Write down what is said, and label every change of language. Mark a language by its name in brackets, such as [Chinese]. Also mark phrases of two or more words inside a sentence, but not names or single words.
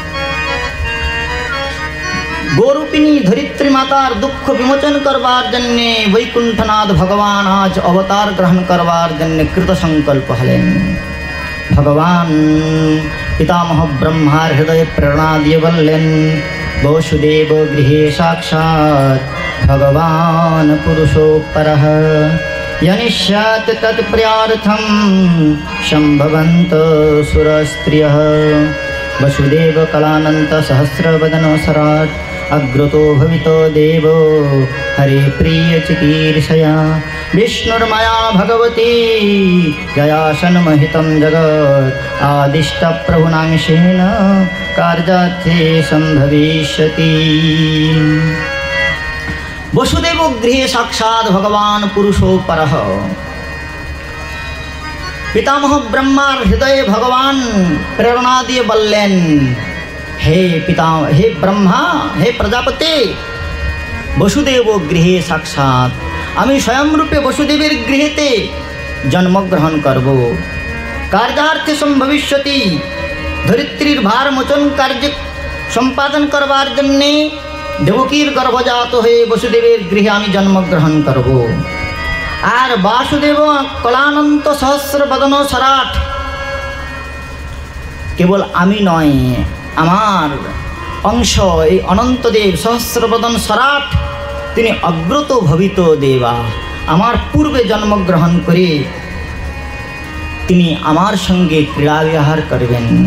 [Bangla] গৌরূপিণী ধরিত্রী মাতার দুঃখ বিমোচন করবার জন্যে বৈকুণ্ঠনাথ ভগবান আজ অবতার গ্রহণ করবার জন্যে কৃত সংকল্প হলেন। ভগবান পিতামহ ব্রহ্মার হৃদয়ে প্রেরণা দিয়ে বললেন, [Sanskrit] বসুদেব গৃহে সাক্ষাৎ ভগবান পুরুষোপরঃ यनिष्यात तत्प्रियार्थं संभवन्त सुरस्त्रियः। वसुदेव कलानंत सहस्रवदन सराट अग्रतो भवितो देवो हरे प्रिय चिकीर्षया विष्णुर्मया भगवती जयासनमहितं जगत् आदिष्ट प्रभुनांशेन कार्यार्थे संभविष्यति। वसुदेव गृहे साक्षात् भगवान पुरुषो परः। [Bangla] পিতামহ ব্রহ্মার হৃদয় ভগবান প্রেরণা দিয়ে বললেন, হে ব্রহ্মা, হে প্রজাপতি, [Sanskrit] वसुदेव गृहे साक्षात् [Bangla] আমি স্বয়ং রূপে বসুদেবের গৃহেতে জন্মগ্রহণ করব। [Sanskrit] कार्यार्थे सम्भविष्यति, [Bangla] ধরিত্রীর ভার মোচন কার্য সম্পাদন করবার জন্য দেবকীর গর্ভজাত হয়ে বসুদেবের গৃহে আমি জন্মগ্রহণ করব। আর [Sanskrit] বাসুদেব কলানন্ত সহস্র বদন সরাট, [Bangla] কেবল আমি নয়, আমার অংশ এই অনন্তদেব সহস্র বদন সরাট, তিনি [Sanskrit] অগ্রত ভবিত দেবা, [Bangla] আমার পূর্বে জন্মগ্রহণ করে তিনি আমার সঙ্গে ক্রীড়া বিহার করবেন।